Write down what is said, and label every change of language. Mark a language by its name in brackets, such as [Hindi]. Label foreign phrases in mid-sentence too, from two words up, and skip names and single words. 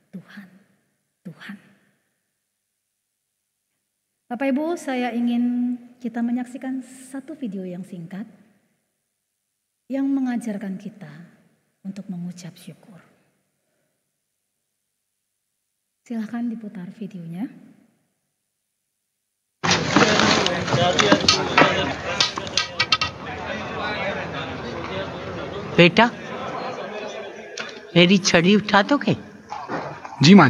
[Indonesian] Bapak Ibu, saya ingin kita menyaksikan satu video yang singkat yang mengajarkan kita untuk mengucap syukur. Silahkan diputar videonya. [Hindi] बेटा मेरी छड़ी उठा दोगे? जी माँ जी।